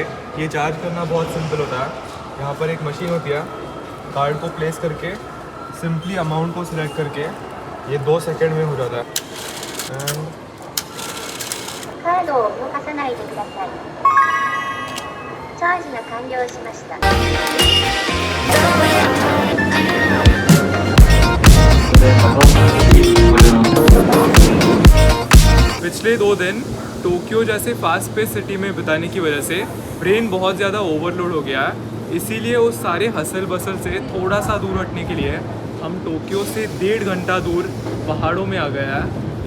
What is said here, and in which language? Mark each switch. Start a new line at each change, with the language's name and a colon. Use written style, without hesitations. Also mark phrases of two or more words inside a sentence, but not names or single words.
Hindi: ये चार्ज करना बहुत सिंपल होता है। यहाँ पर एक मशीन होती है, कार्ड को प्लेस करके
English: simply amount
Hindi: को सिलेक्ट करके ये 2 सेकंड में हो जाता है। एंड
Japanese: カードを動かさないでください。チャージが完了しました。
Hindi: पिछले 2 दिन टोक्यो जैसे
English: fast pace city
Hindi: में बिताने की वजह से ब्रेन बहुत ज़्यादा ओवरलोड हो गया है। इसीलिए उस सारे
English: hustle bustle
Hindi: से थोड़ा सा दूर हटने के लिए हम टोक्यो से 1.5 घंटा दूर पहाड़ों में आ गया है।